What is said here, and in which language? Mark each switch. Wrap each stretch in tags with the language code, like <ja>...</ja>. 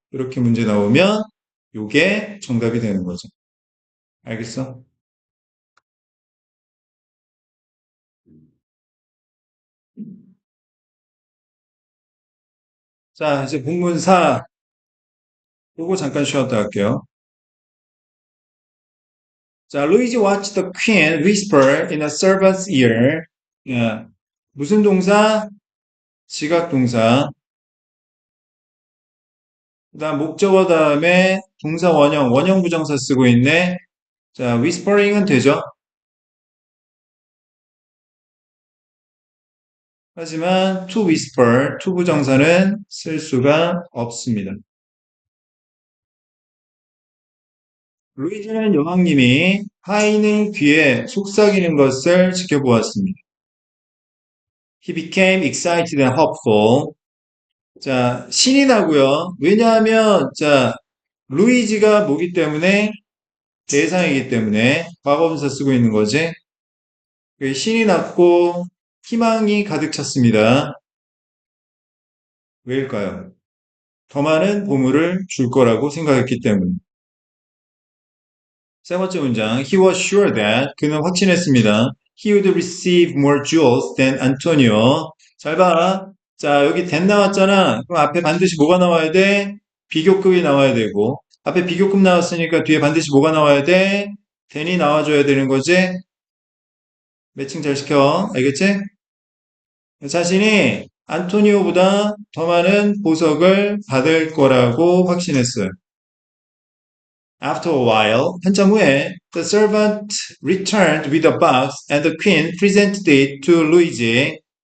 <ko>이렇게 문제 나오면 요게 정답이 되는 거죠. 알겠어? 자 이제 본문사 요거 잠깐 쉬었다 할게요. 자,</ko> <en>Luigi watched the queen whisper in a servant's ear.</en> <ko>예, 무슨 동사? 지각 동사. 그다음 목적어 다음에 동사 원형 부정사 쓰고 있네. 자, whispering은 되죠. 하지만 to whisper, to 부정사는 쓸 수가 없습니다. 루이지는 여왕님이 하인의 귀에 속삭이는 것을 지켜보았습니다.</ko> <en>He became excited and hopeful.</en> <ko>자, 신이 나고요. 왜냐하면 자, 루이지가 뭐기 때문에 대상이기 때문에 과거분사 쓰고 있는 거지. 신이 났고 희망이 가득 찼습니다. 왜일까요? 더 많은 보물을 줄 거라고 생각했기 때문에. 세 번째 문장.</ko> <en>He was sure that</en> <ko>그는 확신했습니다.</ko> <en>He would receive more jewels than Antonio.</en> <ko>잘 봐. 자, 여기 than 나왔잖아. 그럼 앞에 반드시 뭐가 나와야 돼? 비교급이 나와야 되고. 앞에 비교급 나왔으니까 뒤에 반드시 뭐가 나와야 돼? than이 나와줘야 되는 거지? 매칭 잘 시켜. 알겠지? 자신이 안토니오보다 더 많은 보석을 받을 거라고 확신했어요.</ko> <en>After a while,</en> <ko>한참 후에,</ko> <en>the servant returned with a box and the queen presented it to Luigi.</en>